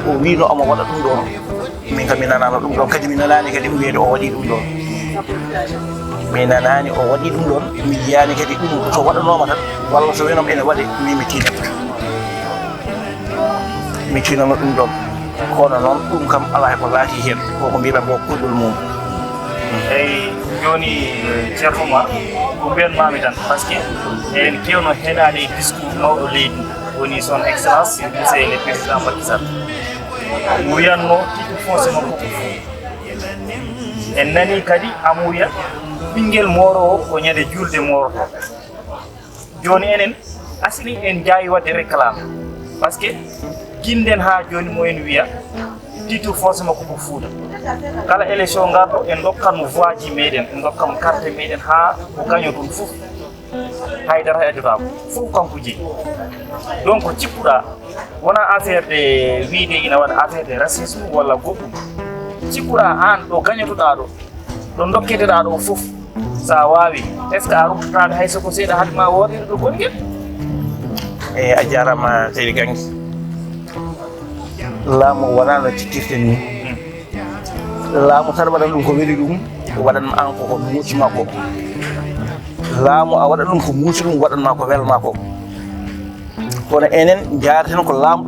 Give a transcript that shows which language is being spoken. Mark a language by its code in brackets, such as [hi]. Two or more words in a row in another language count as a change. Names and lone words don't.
[ff] o wino omo waɗa ɗum ɗon min kam mi nanano ɗum ɗon kadi mi nanani kadi wiyede o waɗi ɗum ɗon mi nanani o waɗi ɗum ɗon mi yiyani kadi ɗum so waɗanoma tan walla so wenom ene waɗe mi tinano ɗum ɗon kono noon ɗum kam ala ko laati hen koko mbiɗa ko koyɗol mum eyyi joni ceerno Oumar ko mbiyatmami tan [fr] par ce que [ff] en kewno heɗade discours mawɗo leydi woni [fr] son excellence monsieur le président [ff] Macky Sall mo wiyanno [fr] titre foncier [ff] makko ko Fouta en nani kadi amo wiya ɓinguel morowo ko ñande julde moroto joni enen asli en jaawi wadde réclame [fr] par ce que [ff] guinden ha joni mo en wiya [fr] titre foncier [ff] makko ko Fouta kala élection garɗo en dokkanmo voix ji meɗen en dokkamo carte meɗen ha ko gaño toon foof haydara heɗotako fof kanko jeeyi donc cikkuɗa wona [fr] affaire de [ff] wiide ina waɗa [fr] affaire de racisme [ff] walla goɗɗum cikkuɗa an ɗo gañotoɗa ɗo dokketeɗa ɗo foof sa wawi [fr] est ce que [ff] a ruttotade hay soko seeɗa haade ma woodede ɗo gonguel eyyi a jarama seydi Gangi laamu wona no cikirten ni laamu tan waɗat ɗum ko weeli ɗum waɗanma an koko muusima ko laamu a waɗat ɗum ko muusi ɗum waɗanma ko welma ko kono enen jaareten ko laamɗo